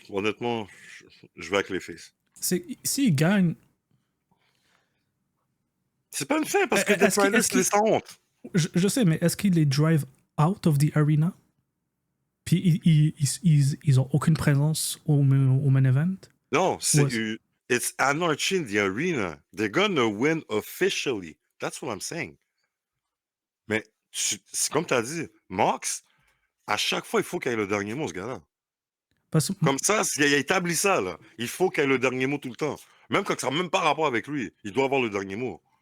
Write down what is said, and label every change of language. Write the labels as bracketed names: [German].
[French] Honnêtement, je vais avec les fils. S'il gagne... C'est pas une fin, parce que Death Rider, c'est sans honte. Je sais, mais est-ce qu'il les [English] drive out of the arena? [French] Puis ils ont aucune présence au main event? [English] Non, it's Anarchy in the arena. They're gonna win officially. That's what I'm saying. [French] Mais, c'est comme tu as dit, Mox, à chaque fois, il faut qu'il ait le dernier mot, ce gars-là. Comme ça, il a établi ça, là. Il faut qu'il ait le dernier mot tout le temps. Même quand ça n'a même pas rapport avec lui, il doit avoir le dernier mot.